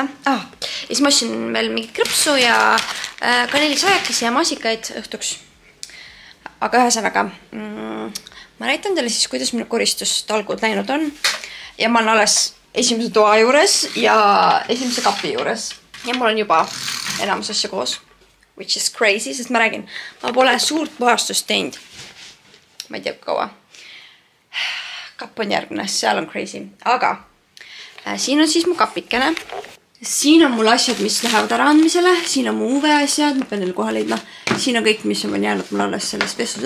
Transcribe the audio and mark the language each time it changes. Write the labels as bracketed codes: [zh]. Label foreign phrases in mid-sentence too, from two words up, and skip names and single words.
[et] Ja siis ma ostsin veel mingit krõpsu ja kanelisajakesi ja masikaid õhtuks. Aga ühesõnaga, ma näitan teile siis, kuidas minu koristustalgud läinud on. ja ma olen alles esimese toa juures ja esimese kapi juures. Ja mul on juba enamus asja koos. [en] Which is crazy, [et] sest ma räägin, ma pole suurt puhastust teinud. Ma ei tea kaua. Kapp on järgmine, seal on crazy. Aga siin on siis mu kapikene. Siin on mul asjad, mis lähevad ära andmisele. Siin on mu UV asjad, ma pean neil koha leidma. Siin on kõik, mis on jäänud mul alles sellest vestlusõhtust.